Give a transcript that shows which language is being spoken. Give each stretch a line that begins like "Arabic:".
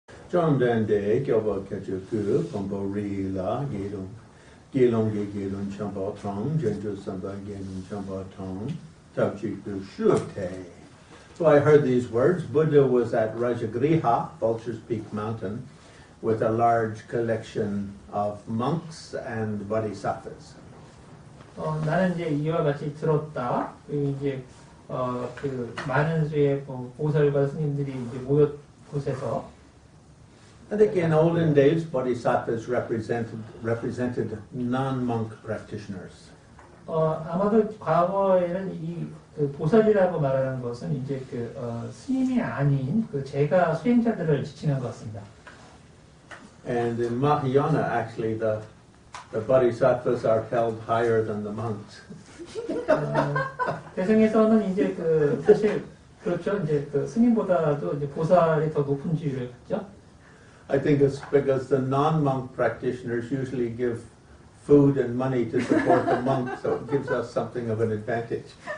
English: 정된데 교복해주고 범보리라 기롱 chambatong 전주선바 게는 chambatong tabjikdu shute. So I heard these words. Buddha was at Rajagriha, Vulture's Peak Mountain, with a large collection of monks and bodhisattvas.
Korean: 나는 이제 이와 같이 들었다. 이제 그 많은 수의 보살과 스님들이 이제 모였 곳에서.
English: I think in olden days, bodhisattvas represented non-monk practitioners.
Korean: 아마도 과거에는 그 보살이라고 말하는 것은 이제 스님이 아닌 제가 수행자들을 지칭한 것 같습니다.
English: And in Mahayana, actually, the bodhisattvas are held higher than the monks.
Korean: 대승에서는 이제 사실 그렇죠. 이제 스님보다도 이제 보살이 더 높은 지위를 갖죠.
English: I think it's because the non-monk practitioners usually give food and money to support the monks, so it gives us something of an advantage.